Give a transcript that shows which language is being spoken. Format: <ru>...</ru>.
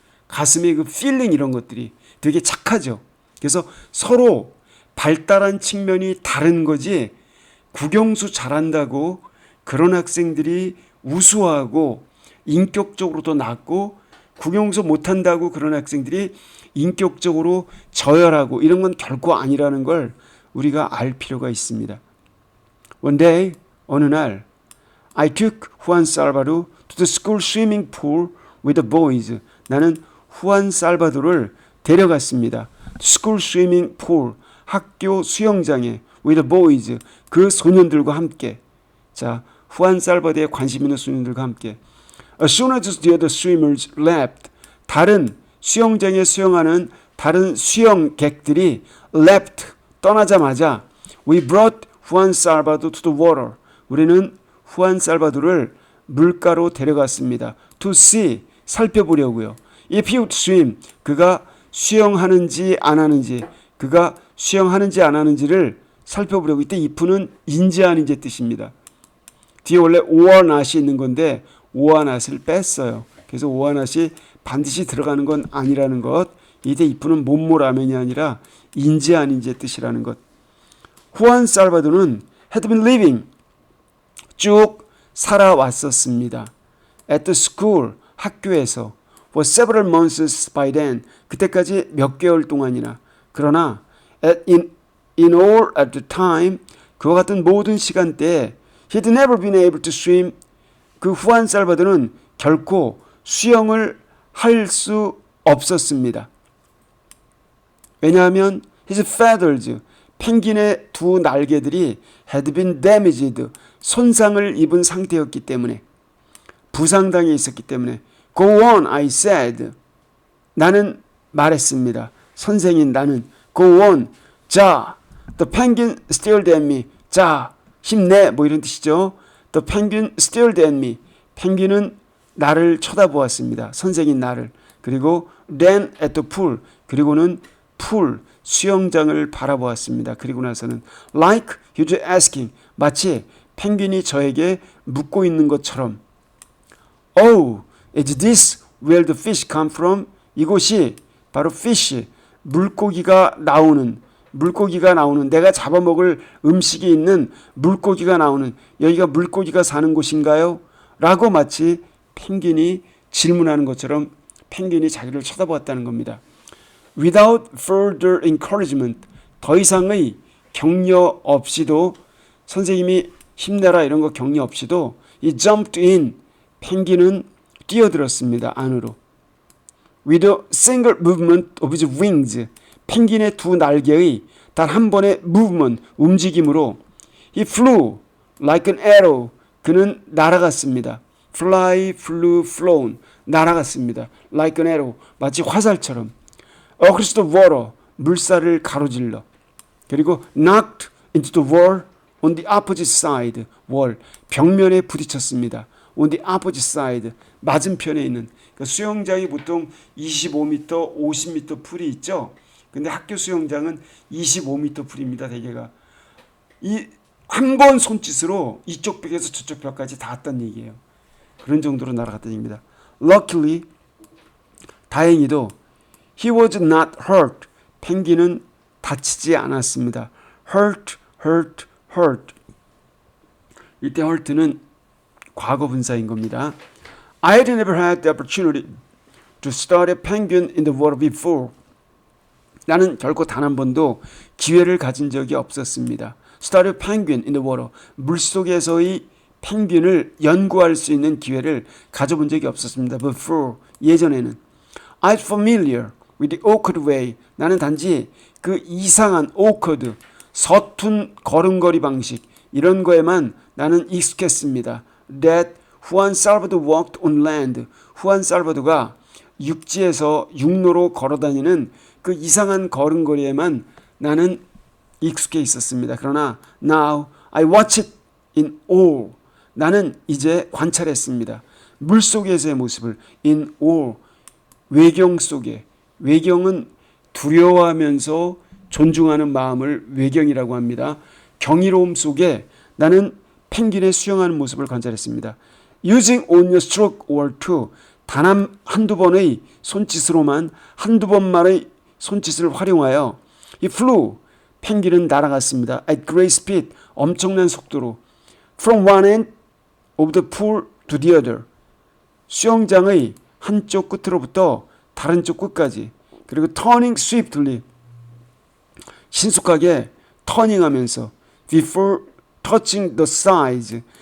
<ko>가슴의 그 필링 이런 것들이 되게 착하죠. 그래서 서로 발달한 측면이 다른 거지, 국영수 잘한다고 그런 학생들이 우수하고 인격적으로도 낮고 국영수 못한다고 그런 학생들이 인격적으로 저열하고 이런 건 결코 아니라는 걸 우리가 알 필요가 있습니다.</ko> <en>One day,</en> <ko>어느 날</ko> <en>I took Juan Salvador to the school swimming pool with the boys.</en> <ko>나는 후안 살바도를 데려갔습니다.</ko> <en>School swimming pool,</en> <ko>학교 수영장에</ko> <en>with the boys,</en> <ko>그 소년들과 함께. 자, 후안 살바도에 관심 있는 소년들과 함께.</ko> <en>As soon as the other swimmers left,</en> <ko>다른 수영장에 수영하는 다른 수영객들이</ko> <en>left,</en> <ko>떠나자마자</ko> <en>we brought Juan Salvador to the water.</en> <ko>우리는 후안 살바도를 물가로 데려갔습니다.</ko> <en>To see,</en> <ko>살펴보려고요.</ko> <en>If he would swim,</en> <ko>그가 수영하는지 안 하는지, 그가 수영하는지 안 하는지를 살펴보려고. 이때 if는 인지 아닌지 뜻입니다. 뒤에 원래 오와 not이 있는 건데 오와 not을 뺐어요. 그래서 오와 not이 반드시 들어가는 건 아니라는 것. 이때 if는 뭐뭐라면이 아니라 인지 아닌지의 뜻이라는 것. 후안 살바도는</ko> <en>had been living,</en> <ko>쭉 살아왔었습니다.</ko> <en>At the school,</en> <ko>학교에서</ko> <en>for several months by then,</en> <ko>그때까지 몇 개월 동안이나. 그러나</ko> <en>in all at the time,</en> <ko>그와 같은 모든 시간대에</ko> <en>he had never been able to swim,</en> <ko>그 후안 살바도는 결코 수영을 할 수 없었습니다. 왜냐하면</ko> <en>his feathers,</en> <ko>펭귄의 두 날개들이</ko> <en>had been damaged,</en> <ko>손상을 입은 상태였기 때문에, 부상당해 있었기 때문에</ko> <en>go on, I said.</en> <ko>나는 말했습니다. 선생인 나는</ko> <en>go on.</en> <ko>자,</ko> <en>the penguin stared at me.</en> <ko>자, 힘내. 뭐 이런 뜻이죠.</ko> <en>The penguin stared at me.</en> <ko>펭귄은 나를 쳐다보았습니다. 선생인 나를. 그리고</ko> <en>then at the pool.</en> <ko>그리고는 풀, 수영장을 바라보았습니다.</ko> <en>그리고 나서는 like he was asking.</en> <ko>마치 펭귄이 저에게 묻고 있는 것처럼</ko> <en>Oh, is this where the fish come from?</en> <ko>이곳이 바로 fish, 물고기가 나오는 내가 잡아먹을 음식이 있는 물고기가 나오는 여기가 물고기가 사는 곳인가요? 라고 마치 펭귄이 질문하는 것처럼 펭귄이 자기를 쳐다보았다는 겁니다.</ko> <en>Without further encouragement,</en> <ko>더 이상의 격려 없이도 선생님이 힘내라 이런 거 격려 없이도</ko> <en>he jumped in,</en> <ko>펭귄은 뛰어들었습니다. 안으로.</ko> <en>With a single movement of his wings,</en> <ko>펭귄의 두 날개의 단 한 번의</ko> <en>movement,</en> <ko>움직임으로</ko> <en>he flew like an arrow,</en> <ko>그는 날아갔습니다.</ko> <en>fly, flew, flown,</en> <ko>날아갔습니다.</ko> <en>like an arrow,</en> <ko>마치 화살처럼.</ko> <en>across the water,</en> <ko>물살을 가로질러. 그리고</ko> <en>knocked into the wall on the opposite side, wall,</en> <ko>벽면에 부딪혔습니다.</ko> <en>on the opposite side,</en> <ko>맞은편에 있는. 그러니까 수영장이 보통 25m, 50m 풀이 있죠. 근데 학교 수영장은 25m 풀입니다. 대개가. 이 한 번 손짓으로 이쪽 벽에서 저쪽 벽까지 닿았다는 얘기예요. 그런 정도로 날아갔다는 얘기입니다.</ko> <en>Luckily,</en> <ko>다행히도</ko> <en>he was not hurt.</en> <ko>펭귄은 다치지 않았습니다.</ko> <en>hurt, hurt, hurt.</en> <ko>이때 hurt는 과거 분사인 겁니다.</ko> <en>I had never had the opportunity to study penguin in the water before.</en> <ko>나는 결코 단 한 번도 기회를 가진 적이 없었습니다.</ko> <en>Study penguin in the water.</en> <ko>물속에서의 펭귄을 연구할 수 있는 기회를 가져본 적이 없었습니다.</ko> <en>Before,</en> <ko>예전에는.</ko> <en>I was familiar with the awkward way.</en> <ko>나는 단지 그 이상한 awkward, 서툰 걸음걸이 방식 이런 거에만 나는 익숙했습니다.</ko> <en>That 후안 살바도 walked on land.</en> <ko>후안 살바도가 육지에서 육로로 걸어다니는 그 이상한 걸음걸이에만 나는 익숙해 있었습니다. 그러나</ko> <en>now I watch it in awe.</en> <ko>나는 이제 관찰했습니다. 물속에서의 모습을</ko> <en>in awe.</en> <ko>외경 속에. 외경은 두려워하면서 존중하는 마음을 외경이라고 합니다. 경이로움 속에 나는 펭귄의 수영하는 모습을 관찰했습니다.</ko> <en>Using only a stroke or two.</en> <ko>단 한두 번의 손짓으로만 한두 번만의 손짓을 활용하여</ko> <en>he flew.</en> <ko>펭귄은 날아갔습니다.</ko> <en>At great speed.</en> <ko>엄청난 속도로.</ko> <en>From one end of the pool to the other.</en> <ko>수영장의 한쪽 끝으로부터 다른 쪽 끝까지. 그리고</ko> <en>turning swiftly.</en> <ko>신속하게 터닝하면서</ko> <en>before touching the sides.</en>